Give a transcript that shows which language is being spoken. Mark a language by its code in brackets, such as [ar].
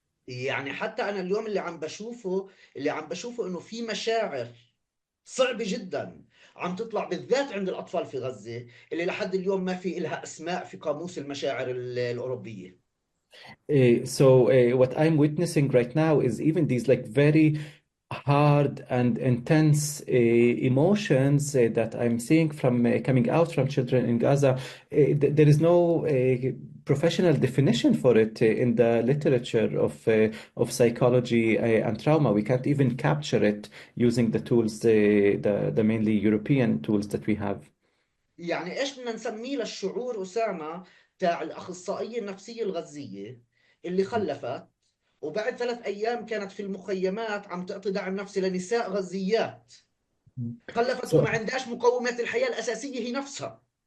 [ar] يعني حتى أنا اليوم اللي عم بشوفه إنه في مشاعر صعبة جدا عم تطلع بالذات عند الأطفال في غزة، اللي لحد اليوم ما في إلها أسماء في قاموس المشاعر الأوروبية. [en] So what I'm witnessing right now is even these like very hard and intense emotions that I'm seeing from coming out from children in Gaza. There is no professional definition for it in the literature of psychology and trauma. We can't even capture it using the tools, the mainly European tools that we have. [ar] يعني إيش بدنا نسميه للشعور أسامة تاع الأخصائية النفسية الغزية اللي خلفت وبعد 3 أيام كانت في المخيمات عم تعطي دعم نفسي لنساء غزيات، خلفت [en] So [ar] وما عندهاش مقومات الحياة الأساسية هي نفسها.